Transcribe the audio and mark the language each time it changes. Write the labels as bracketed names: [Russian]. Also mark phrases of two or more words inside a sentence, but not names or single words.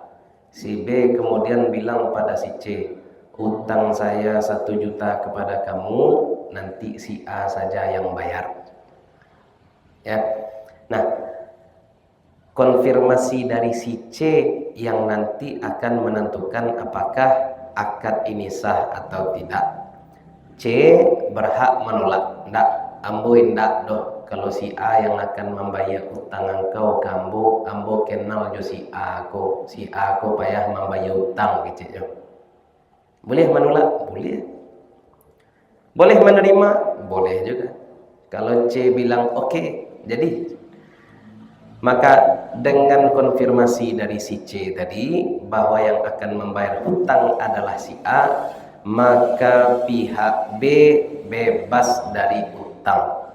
[Indonesian] Si B kemudian bilang pada si C, "Utang saya 1 juta kepada kamu, nanti si A saja yang bayar." Ya. Nah, konfirmasi dari si C yang nanti akan menentukan apakah akad ini sah atau tidak. C berhak menolak. [Minangkabau] Ndak, ambo ndak doh. [Indonesian] Kalau si A yang akan membayar utang engkau, [Minangkabau] ambo kenal jo si A ko. Si A ko payah membayar utang gitu. Boleh menolak? Boleh. [Indonesian] Boleh menerima? Boleh juga. Kalau C bilang oke, jadi maka dengan konfirmasi dari si C tadi bahwa yang akan membayar hutang adalah si A, maka pihak B bebas dari hutang.